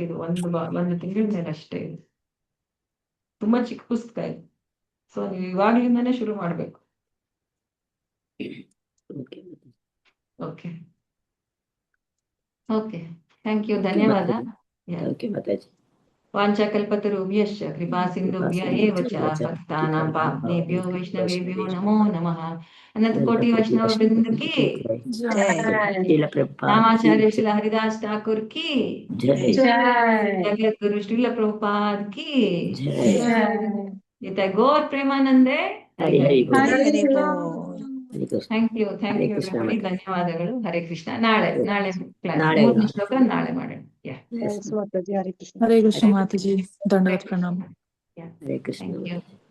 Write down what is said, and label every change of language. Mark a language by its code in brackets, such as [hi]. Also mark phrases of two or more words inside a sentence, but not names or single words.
[kn] ಇದು ಒಂದು ತಿಂಗಳ ಮೇಲೆ ಅಷ್ಟೇ. ಇದು ತುಂಬಾ ಚಿಕ್ಕ ಪುಸ್ತಕ ಇದು. ಸೊ ನೀವು ಇವಾಗ್ಲಿಂದಾನೇ ಶುರು ಮಾಡ್ಬೇಕು. [en] Okay okay, thank you, [kn] ಧನ್ಯವಾದ. [sa] ವಾಂಛಾಕಲ್ಪತರುಭ್ಯಶ್ಚ ಕೃಪಾ ಸಿಂಧುಭ್ಯ ಏವ ಚ ಪತಿತಾನಾಂ ಪಾವನೇಭ್ಯೋ ವೈಷ್ಣವೇಭ್ಯೋ ನಮೋ ನಮಃ. ಅನಂತ ಕೋಟಿ ವೈಷ್ಣವ ವೃಂದ [hi] की नामाचार्य श्रील हरिदास ठाकुर की जगत गुरु श्रील प्रभुपाद की जय। [bn] गौर प्रेमानंदे হরি হরি বোল. হরি বোল. [en] Thank you everybody. ಧನ್ಯವಾದಗಳು. ಹರೇ ಕೃಷ್ಣ. [kn] ನಾಳೆ ಕ್ಲಾಸ್ 3ನೇ ಶ್ಲೋಕ ನಾಳೆ ಮಾಡೋಣ. ಹರೇ ಕೃಷ್ಣ. ಹರೇ ಕೃಷ್ಣ ಮಾತಾಜಿ, ದಂಡವತ್ ಪ್ರಣಾಮ. ಹರೇ ಕೃಷ್ಣ. [en] Thank you.